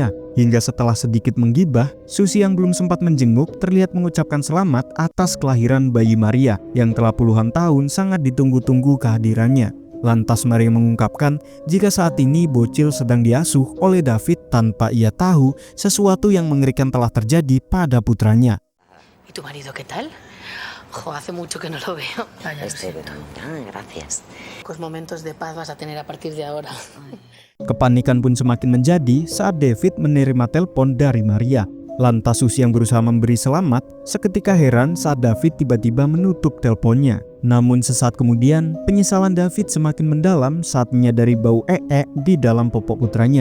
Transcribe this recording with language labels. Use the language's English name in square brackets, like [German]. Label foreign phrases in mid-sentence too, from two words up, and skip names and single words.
[Indonesian] Hingga setelah sedikit menggibah, Susi yang belum sempat menjenguk terlihat mengucapkan selamat atas kelahiran bayi Maria yang telah puluhan tahun sangat ditunggu-tunggu kehadirannya. Lantas Maria mengungkapkan jika saat ini bocil sedang diasuh oleh David tanpa ia tahu sesuatu yang mengerikan telah terjadi pada putranya. [Spanish] ¿Y tu marido qué tal? Jo, hace mucho que no lo veo. Ya lo siento. Gracias. Pocos momentos de paz vas a tener a partir de ahora. [Indonesian] Kepanikan pun semakin menjadi saat David menerima telepon dari Maria. Lantas Susi yang berusaha memberi selamat seketika heran saat David tiba-tiba menutup teleponnya. Namun sesaat kemudian, penyesalan David semakin mendalam saat menyadari bau di dalam popok putranya.